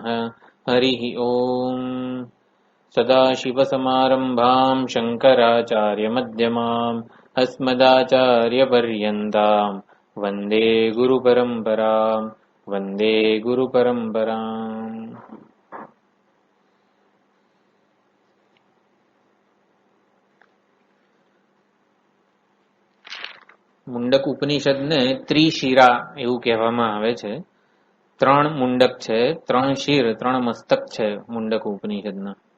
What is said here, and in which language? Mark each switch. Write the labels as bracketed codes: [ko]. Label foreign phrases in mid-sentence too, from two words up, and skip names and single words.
[sa] हरिः ॐ। सदाशिवसमारम्भां शङ्कराचार्यमध्यमाम् अस्मदाचार्यपर्यन्ताम् वन्दे गुरुपरम्पराम् वन्दे गुरुपरम्पराम्। [gu] મુંડક ઉપનિષદને ત્રિશિરા એવું કહેવામાં આવે છે. 3 મુંડક છે, 3 શિર, 3 મસ્તક છે મુંડક ઉપનિષદના.